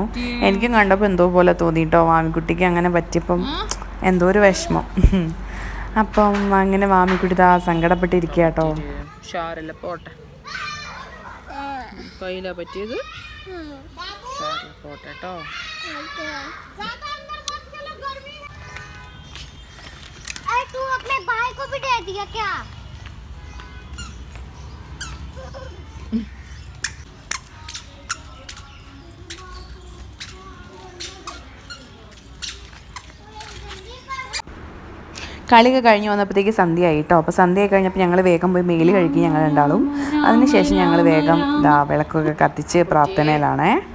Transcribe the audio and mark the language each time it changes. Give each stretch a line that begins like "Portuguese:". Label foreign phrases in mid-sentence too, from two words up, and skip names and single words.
Malayalam: എനിക്കും കണ്ടപ്പോൾ എന്തോ പോലെ തോന്നി കേട്ടോ, മാമിക്കുട്ടിക്ക് അങ്ങനെ പറ്റിയപ്പം എന്തോ ഒരു വിഷമം. അപ്പം അങ്ങനെ മാമിക്കുട്ടി ഇതാ സങ്കടപ്പെട്ടിരിക്കുക കേട്ടോ. ഷാരല്ല പോട്ടെ, കയ്യിലാ പറ്റിയത്, പോട്ടെ കേട്ടോ.
Hindi: तू अपने भाई को भी दे दिया क्या?
Malayalam: കളിയൊക്കെ കഴിഞ്ഞ് വന്നപ്പോഴത്തേക്ക് സന്ധ്യയായി കേട്ടോ. അപ്പോൾ സന്ധ്യയായി കഴിഞ്ഞപ്പോൾ ഞങ്ങൾ വേഗം പോയി മേല് കഴിക്കും ഞങ്ങൾ രണ്ടാളും. അതിനുശേഷം ഞങ്ങൾ വേഗം വിളക്കൊക്കെ കത്തിച്ച് പ്രാർത്ഥനയിലാണേ.